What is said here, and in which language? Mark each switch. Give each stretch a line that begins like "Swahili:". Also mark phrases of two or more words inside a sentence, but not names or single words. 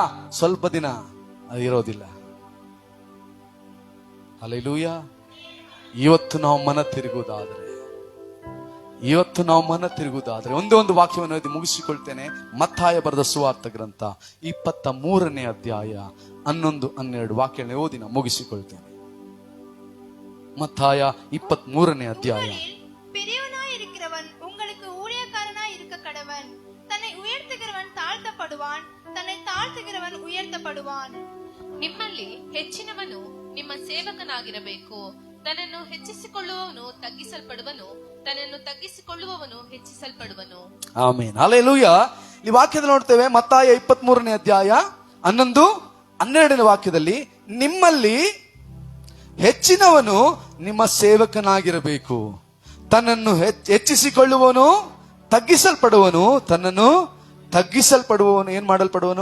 Kannada: ಸ್ವಲ್ಪ ದಿನ ಅದಿರೋದಿಲ್ಲ. ಹಲ್ಲೆಲೂಯಾ. ಇವತ್ತು ನಾವು ಮನ ತಿರುಗುವುದಾದ್ರೆ ಒಂದೇ ಒಂದು ವಾಕ್ಯವನ್ನು ಓದಿ ಮುಗಿಸಿಕೊಳ್ತೇನೆ. ಮತ್ತಾಯ ಬರೆದ ಸುವಾರ್ಥ ಗ್ರಂಥ 23ನೇ ಅಧ್ಯಾಯ 11-12 ವಾಕ್ಯಗಳನ್ನ ಓದಿ ನಾನು ಮುಗಿಸಿಕೊಳ್ತೇನೆ.
Tamil: மத்தாயா 23ನೇ அத்தியாயம். பெரியவனாய் இருக்கிறவன் உங்களுக்கு ஊழியக்காரனாய் இருக்க கடவன். தன்னை உயர்த்துகிறவன் தாழ்த்தப்படுவான், தன்னை தாழ்த்துகிறவன் உயர்த்தப்படுவான்.
Kannada: ನಿಮ್ಮಲ್ಲಿ ಹೆಚ್ಚಿನವನು ನಿಮ್ಮ ಸೇವಕನಾಗಿರಬೇಕು. ತನ್ನನ್ನು ಹೆಚ್ಚಿಸಿಕೊಳ್ಳುವವನು ತಗ್ಗಿಸಲ್ಪಡುವನು, ತನ್ನನ್ನು ತಗ್ಗಿಸಿಕೊಳ್ಳುವವನು ಹೆಚ್ಚಿಸಲ್ಪಡುವನು. ಆಮೆನ್, ಹಲ್ಲೆಲೂಯಾ. ಈ ವಾಕ್ಯದಲ್ಲಿ ನೋಡ್ತೇವೆ ಮತ್ತಾಯ 23ನೇ ಅಧ್ಯಾಯ 11-12ನೇ ವಾಕ್ಯದಲ್ಲಿ, ನಿಮ್ಮಲ್ಲಿ ಹೆಚ್ಚಿನವನು ನಿಮ್ಮ ಸೇವಕನಾಗಿರಬೇಕು, ತನ್ನನ್ನು ಹೆಚ್ಚಿಸಿಕೊಳ್ಳುವನು ತಗ್ಗಿಸಲ್ಪಡುವನು, ತನ್ನನ್ನು ತಗ್ಗಿಸಲ್ಪಡುವವನು ಏನ್ ಮಾಡಲ್ಪಡುವನು.